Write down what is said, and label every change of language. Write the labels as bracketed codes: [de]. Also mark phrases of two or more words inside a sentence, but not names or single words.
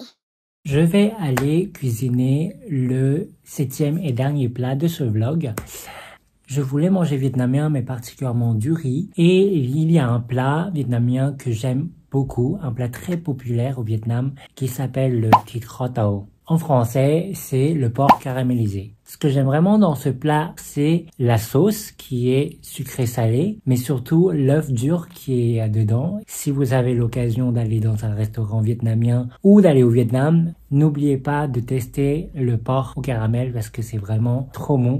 [fr] Je vais aller cuisiner le 7e et dernier plat de ce vlog. Je voulais manger vietnamien, mais particulièrement du riz. Et il y a un plat vietnamien que j'aime beaucoup, un plat très populaire au Vietnam qui s'appelle le [vi] thịt kho tàu. [fr] En français, c'est le porc caramélisé. Ce que j'aime vraiment dans ce plat, c'est la sauce qui est sucrée-salée, mais surtout l'œuf dur qui est dedans. Si vous avez l'occasion d'aller dans un restaurant vietnamien ou d'aller au Vietnam, n'oubliez pas de tester le porc au caramel parce que c'est vraiment trop bon.